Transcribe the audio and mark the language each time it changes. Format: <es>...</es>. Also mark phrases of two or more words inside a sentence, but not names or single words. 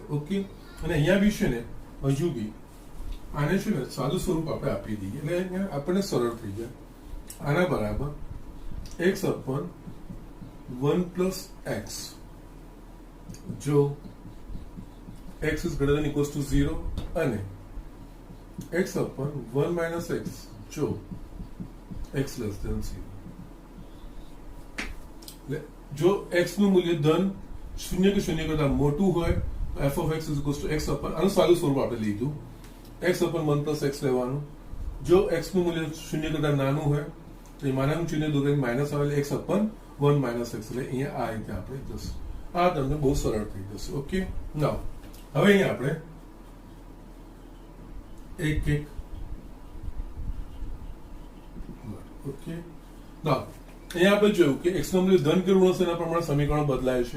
<gu>ઓકે, અને અહીંયા બી છે ને હજુ બી આને છે ને સાદું સ્વરૂપ આપણે આપી દઈએ એટલે અહીંયા આપણને સરળ થઈ જાય. આના બરાબર</gu> <en>x upon 1 plus x. જો x is greater than equals to 0 અને x upon 1 minus x જો x less than 0.</en> <gu>જો x નું મૂલ્ય ધન 0 કે 0 કરતા મોટું હોય</gu> <en>f of x is equals to x upon</en> <gu>આનું સાદું સ્વરૂપ આપણે લીધું</gu> <en>x upon 1 plus x</en> <gu>લેવાનું. જો x નું મૂલ્ય 0 કરતા નાનું હોય તો એ માનાનું ચિહ્ન દૂર કરીને માઇનસ આવે એટલે</gu> <en>x upon 1 minus x</en> <gu>એટલે અહીંયા આ રીતે આપણે જશે. આ તમને બહુ સરળ થઈ જશે.</gu> <en>okay, now</en> <gu>હવે અહીંયા આપણે એક એક</gu> <en>okay now</en> <gu>અહીંયા આપણે જોયું કે x નું મૂલ્ય ધન કે ઋણ હશે એના પ્રમાણે સમીકરણ બદલાય છે.</gu>